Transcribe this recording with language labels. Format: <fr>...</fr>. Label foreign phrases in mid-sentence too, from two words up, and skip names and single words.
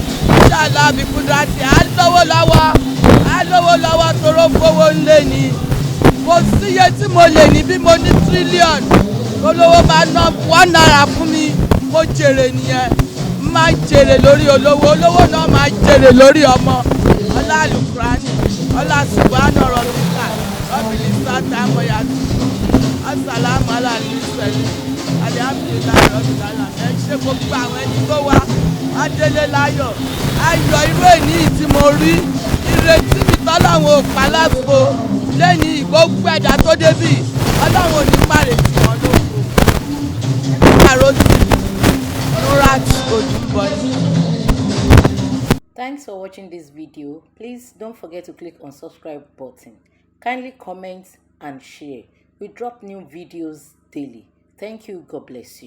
<yo>Inshallah, bí kúdírátì, á lówó lọ́wọ́, á lówó lọ́wọ́ toró fowó ńlẹ̀ ni. Kò síye tí mo lè ní bí mo ní tírílíọ̀nù. Olówó bá ná one naira fún mi, mo jèrè nìyẹn. Má jèrè lórí olówó, olówó náà máa jèrè lórí ọmọ.</yo> <ar>Ọlá Al-Qur'ani, ọlá سبحان ربك رب العزة عما يصفون. السلام على المرسلين الحمد لله رب العالمين.</ar> <yo>Ẹ ṣé gbogbo àwọn ẹni tó wá, á délé láyọ̀. Ayọ̀ irú èní tí mo rí, ìrètí mi tọ́lọ́run ò pa láfo. Lẹ́ni gbogbo ẹ̀dá tó débì, Ọlọ́run ò ní má retí wọn lóko. Àròsì, Nurat Odùbọ̀dé.</yo> <en>Thanks for watching this video. Please don't forget to click on subscribe button. Kindly comment and share. We drop new videos daily. Thank you. God bless you.</en>